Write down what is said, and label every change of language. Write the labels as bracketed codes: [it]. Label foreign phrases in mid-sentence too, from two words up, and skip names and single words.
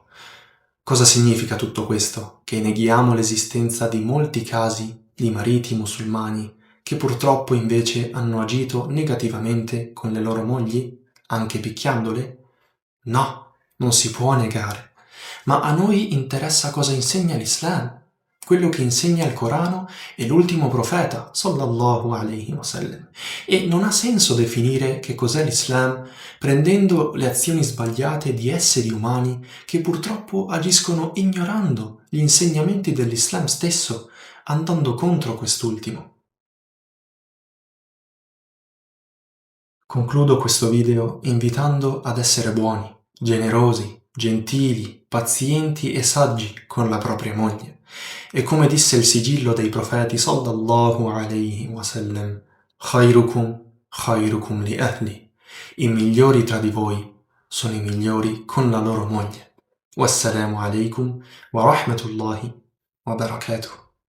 [it] Cosa significa tutto questo? Che neghiamo l'esistenza di molti casi di mariti musulmani che purtroppo invece hanno agito negativamente con le loro mogli, anche picchiandole? No, non si può negare. Ma a noi interessa cosa insegna l'Islam, quello che insegna il Corano e l'ultimo profeta, [ar] صلى الله عليه وسلم. [it] E non ha senso definire che cos'è l'Islam prendendo le azioni sbagliate di esseri umani che purtroppo agiscono ignorando gli insegnamenti dell'Islam stesso, andando contro quest'ultimo. Concludo questo video invitando ad essere buoni, generosi, gentili, pazienti e saggi con la propria moglie. E come disse il sigillo dei profeti [ar] صلى الله عليه وسلم, خيركم خيركم لأهلي. [it] I migliori tra di voi sono i migliori con la loro moglie. [ar] والسلام عليكم ورحمة الله وبركاته.